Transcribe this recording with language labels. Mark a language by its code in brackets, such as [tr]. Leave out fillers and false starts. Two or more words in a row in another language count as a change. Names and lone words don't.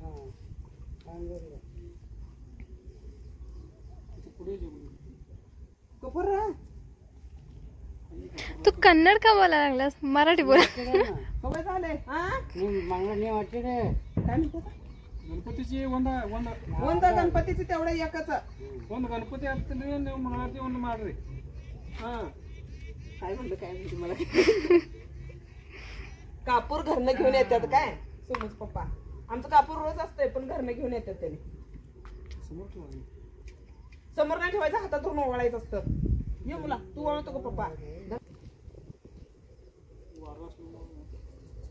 [mr] कपूर तू कन्नड का बोलायला लागलास? मराठी बोल. सवय झाले. गणपतीची वंद गणपतीची तेवढं एकच. [kn] ಒಂದು गणपती ಆಗ್ತದೆ ನೀವು ಮಾಡಾತಿ ಒಂದು ಮಾಡ್ರಿ. [mr] हा काय म्हणलं काय म्हणते मला. कापूर घरनं घेऊन येतात काय सुमूस पप्पा. आमचं कापूर रोज असतंय पण घरनं घेऊन येतात त्याने. समोर नाही ठेवायचं, हातातून ओवाळायचं असतं. ये मुला तू ओळखतो का पप्पा.